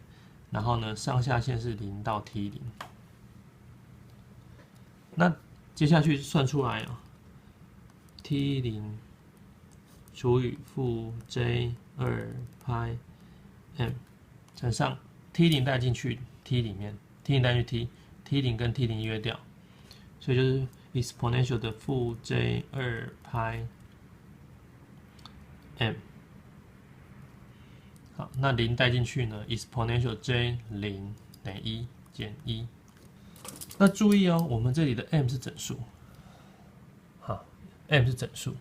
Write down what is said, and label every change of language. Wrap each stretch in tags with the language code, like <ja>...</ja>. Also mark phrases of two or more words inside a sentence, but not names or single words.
<zh>然後呢，上下限是0到 T0。那接下去算出來啊 ，T0 除以負 J2π m 乘上 T0 帶進去 T 裡面 ，T0 帶進去 T，T0 跟 T0 約掉，所以就是 exponential 的負 J2π m。好，那0帶進去呢 ，exponential J0 等於1減1。那注意哦，我們這裡的 m 是整數，好 ，m 是整數。</zh>